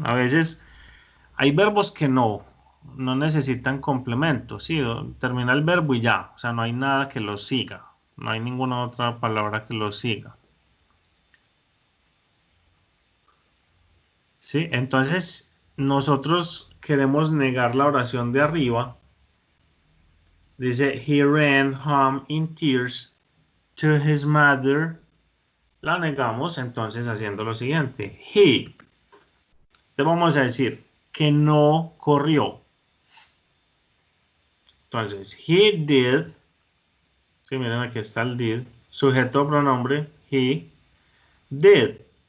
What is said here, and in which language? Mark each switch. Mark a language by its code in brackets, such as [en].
[es] A veces hay verbos que no necesitan complemento, ¿sí? Termina el verbo y ya, o sea, no hay nada que lo siga, no hay ninguna otra palabra que lo siga. ¿Sí? Entonces, nosotros queremos negar la oración de arriba. Dice, [en] he ran home in tears to his mother. [es] La negamos entonces haciendo lo siguiente. He. Te vamos a decir que no corrió. Entonces, [en] he did. [es] Sí, miren, aquí está el did. Sujeto pronombre, [en] he did.